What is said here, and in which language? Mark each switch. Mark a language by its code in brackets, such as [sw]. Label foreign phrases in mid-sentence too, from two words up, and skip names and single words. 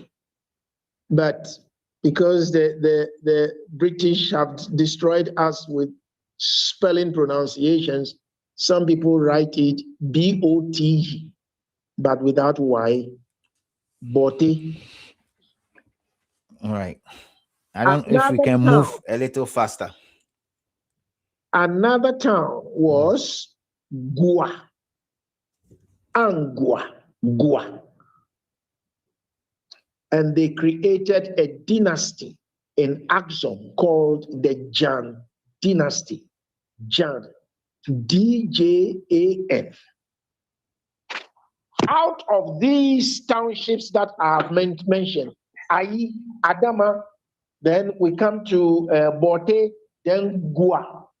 [en] But because the British have destroyed us with spelling pronunciations, some people write it B-O-T, but without Y. Bote. All right. I don't know if we can move a little faster. Another town was Gua. Angua. Gua. And they created a dynasty in Axum called the Jan dynasty. Jan. D-J-A-N. Out of these townships that I have mentioned, Ai, Adama, then we come to Bote, then Gua.